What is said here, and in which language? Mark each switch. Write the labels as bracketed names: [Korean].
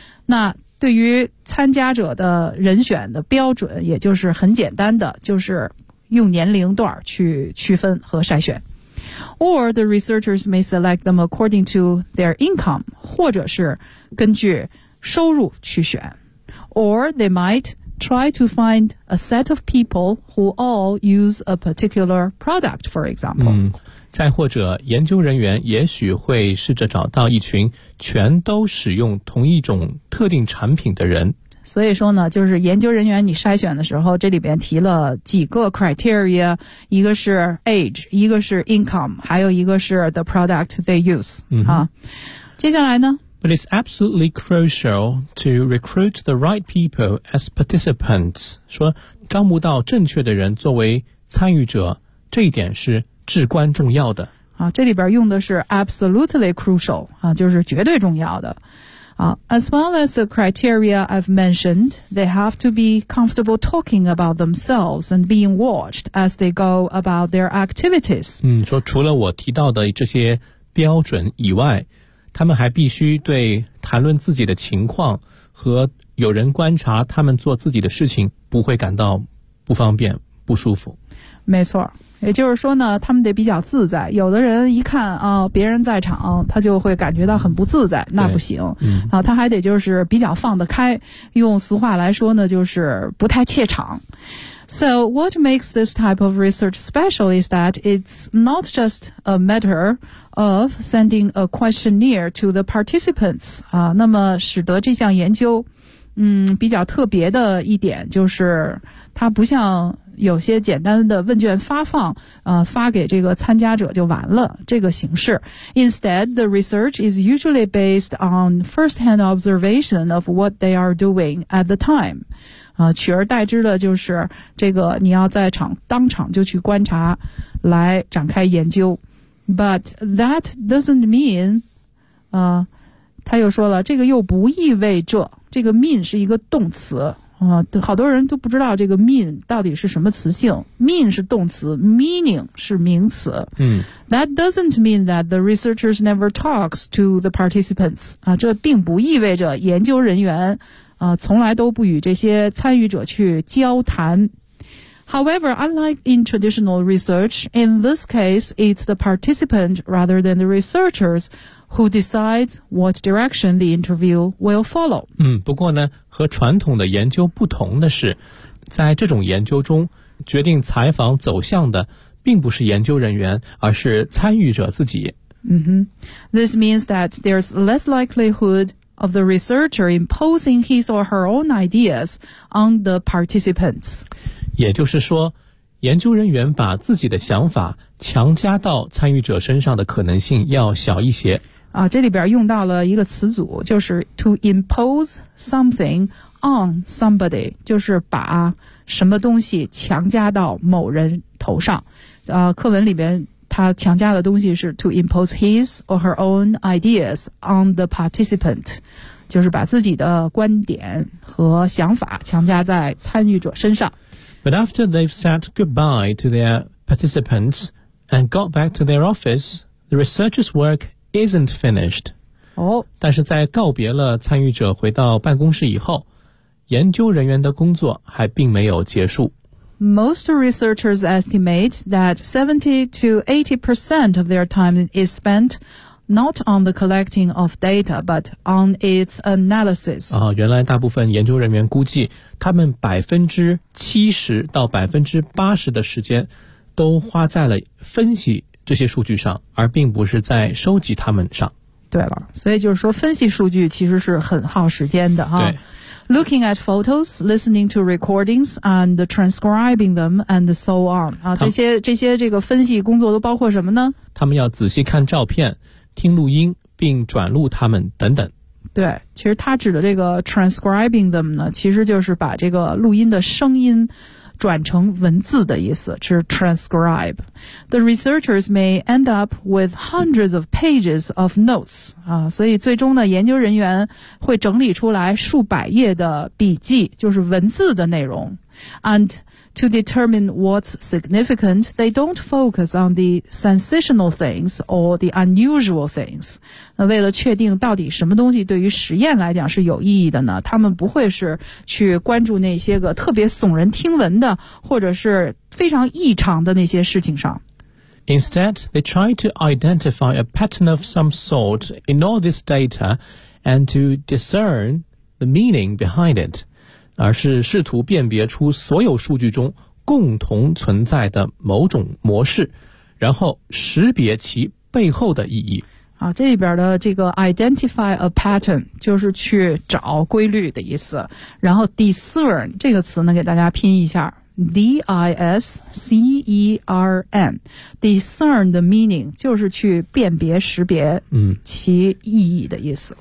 [Chinese] 那对于参加者的人选的标准，也就是很简单的，就是用年龄段去区分和筛选。 [English] Or the researchers may select them according to their income, [Chinese] 或者是根据收入去选。 [English] Or they might try to find a set of people who all use a particular product, for example. [Chinese] 再或者研究人员也许会试着找到一群全都使用同一种特定产品的人。所以说呢，就是研究人员你筛选的时候，这里边提了几个 criteria, 一个是 age, 一个是 income, 还有一个是 [English] the product they use. [Chinese] 接下来呢？ [English] But it's absolutely crucial to recruit the right people as participants. [Chinese] 说招募到正确的人作为参与者，这一点是至关重要的。这里边用的是 [English] absolutely crucial, [Chinese] 就是绝对重要的。 [English] As well as the criteria I've mentioned, they have to be comfortable talking about themselves and being watched as they go about their activities. [Chinese] 说除了我提到的这些标准以外，他们还必须对谈论自己的情况和有人观察他们做自己的事情不会感到不方便不舒服。没错，也就是说呢，他们得比较自在。有的人一看啊，别人在场，他就会感觉到很不自在，那不行。他还得就是比较放得开，用俗话来说呢，就是不太怯场。 [English] So what makes this type of research special is that it's not just a matter of sending a questionnaire to the participants. [Chinese] 那么使得这项研究，比较特别的一点就是它不像有些简单的问卷发放，发给这个参加者就完了这个形式。 [English] Instead, the research is usually based on first-hand observation of what they are doing at the time. [Chinese] 取而代之的就是这个你要在场当场就去观察来展开研究。 [English] But that doesn't mean, [Chinese] 他又说了，这个又不意味着，这个 mean 是一个动词。好多人都不知道这个 mean 到底是什么词性。 mean 是动词 ,meaning 是名词。 [English] That doesn't mean that the researchers never talks to the participants. [Chinese] 这并不意味着研究人员从来都不与这些参与者去交谈。 [English] However, unlike in traditional research, in this case, it's the participant rather than the researchers who decides what direction the interview will follow. [Chinese] 不过呢，和传统的研究不同的是，在这种研究中，决定采访走向的并不是研究人员，而是参与者自己。 [English] This means that there's less likelihood of the researcher imposing his or her own ideas on the participants. [Chinese] 也就是说，研究人员把自己的想法强加到参与者身上的可能性要小一些。啊，这里边用到了一个词组，就是 [English] to impose something on somebody， [Chinese] 就是把什么东西强加到某人头上。课文里边他强加的东西是 [English] to impose his or her own ideas on the participant， [Chinese] 就是把自己的观点和想法强加在参与者身上。 [English] But after they've said goodbye to their participants and got back to their office, the researcher's work isn't finished. [Chinese] 但是在告别了参与者回到办公室以后，研究人员的工作还并没有结束。 [English] Most researchers estimate that 70 to 80% of their time is spent not on the collecting of data, but on its analysis. [Chinese] 啊，原来大部分研究人员估计他们 70% 到 80% 的时间都花在了分析这些数据上，而并不是在收集他们上。对了，所以就是说分析数据其实是很耗时间的哈。对。 [English] Looking at photos, listening to recordings, and transcribing them, and so on. [Chinese] 啊，这些这个分析工作都包括什么呢？他们要仔细看照片，听录音，并转录他们等等。对，其实他指的这个 [English] transcribing them [Chinese] 呢，其实就是把这个录音的声音转成文字的意思，是 transcribe. [English] The researchers may end up with hundreds of pages of notes. [Chinese] 啊，所以最终呢，研究人员会整理出来数百页的笔记，就是文字的内容。 [English] And to determine what's significant, they don't focus on the sensational things or the unusual things. [Chinese] 那为了确定到底什么东西对于实验来讲是有意义的呢，他们不会是去关注那些个特别耸人听闻的或者是非常异常的那些事情上。 [English] Instead, they try to identify a pattern of some sort in all this data and to discern the meaning behind it. [Chinese] 而是试图辨别出所有数据中共同存在的某种模式，然后识别其背后的意义。啊，这里边的这个 [English] identify a pattern [Chinese] 就是去找规律的意思。然后 discern 这个词呢，给大家拼一下 ，discern， [English] discern the meaning [Chinese] 就是去辨别识别其意义的意思。